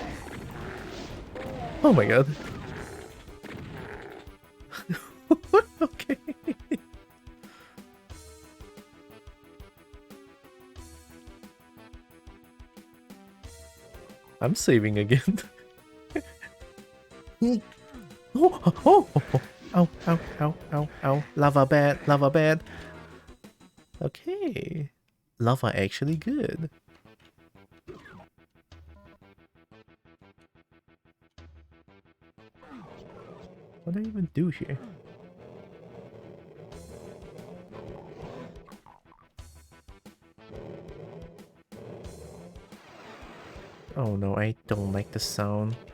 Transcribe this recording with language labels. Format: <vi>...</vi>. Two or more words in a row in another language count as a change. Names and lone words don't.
<en>Oh my god. Okay. I'm saving again. Oh, oh, oh, oh. Ow, ow, ow, ow, ow. Lava bad, lava bad. Okay. Lava actually good. What do I even do here? Oh no, I don't like the sound.</en>